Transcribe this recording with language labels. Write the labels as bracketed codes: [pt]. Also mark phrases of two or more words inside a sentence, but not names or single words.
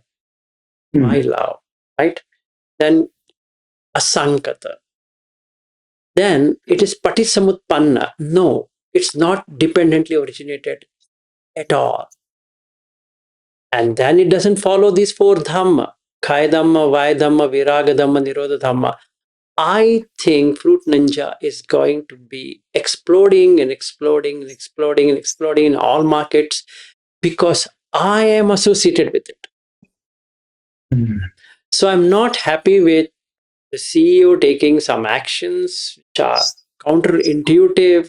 [en] My love, right? Then asankata. Then it is patisamutpanna. No, it's not dependently originated at all. And then it doesn't follow these four dhamma: [pi] kaya dhamma, vaya dhamma, viraga dhamma, nirodha dhamma. [en] I think Fruit Ninja is going to be exploding and exploding and exploding and exploding in all markets because I am associated with it. So I'm not happy with the CEO taking some actions which are counterintuitive.